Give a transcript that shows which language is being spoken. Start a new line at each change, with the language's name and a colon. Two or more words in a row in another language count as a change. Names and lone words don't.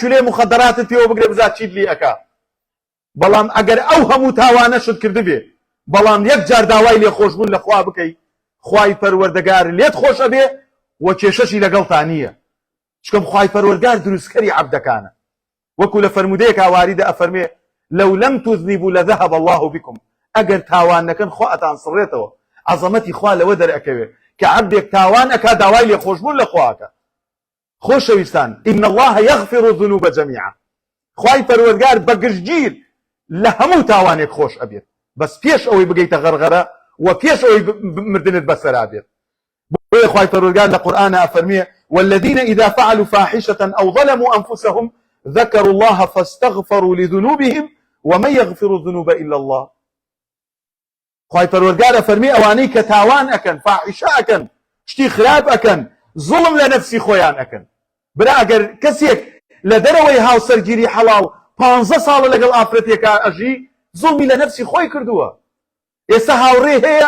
Central Kurdish: چولێ مخەدەراتت پێوە بگرێ بزا چیت لێ ئەکا بەڵام ئەگەر ئەو هەموو تاوانە شت کردبێ بەڵام یەک جار داوای لێ خۆشبوون لە خوا بکەی خوای پەروەردگار لێت خۆشە بێ وە کێشەشی لەگەڵتا نییە چکەم خوای پەروەردگار دروستکەری عەبدەکانە وەکو لە فەرمودەیەک واریدە ئەفەرمێ
Arabic: لەو لەم تذنبوا لذهب الله بكم
Central Kurdish: ئەگەر تاوان نەکەن خوا ئەتان سڕێتەوە عەزەمەتی خوا لەوە دەرئەکەوێ کە عەبدێک تاوان ئەکا داوای لێ خۆشبوون لە خواکە خۆشەویستان
Arabic: إن الله يغفر الذنوب جميعا
Central Kurdish: خوای پەروەردگار بەگشتگیر لە هەموو تاوانێک خۆش ئەبێت بەس پێش ئەوەی بگەیتە غەرغەرە و پێش ئەوەی مردنت بەسەرا بێت بۆیە خوای پەروەردگار لە قورئانە ئەفەرمێ
Arabic: والذين إذا فعلوا فاحشة أو ظلموا أنفسهم ذكروا الله فاستغفروا لذنوبهم ومن يغفر الذنوب إلا الله
Central Kurdish: خوای پەروەردگار ئەفەرمێ ئەوانەی کە تاوان ئەکەن فاحشە ئەکەن شتی خراپ ئەکەن زوڵم لە نەفسی خۆیان ئەکەن برا ئەگەر کەسێک لە دەرەوەی هاوسەرگیری حەڵاڵ 15 ساڵە لەگەڵ ئافرەتێکا ئەژی زوڵمی لە نەفسی خۆی کردووە ئێستا هاوڕێ هەیە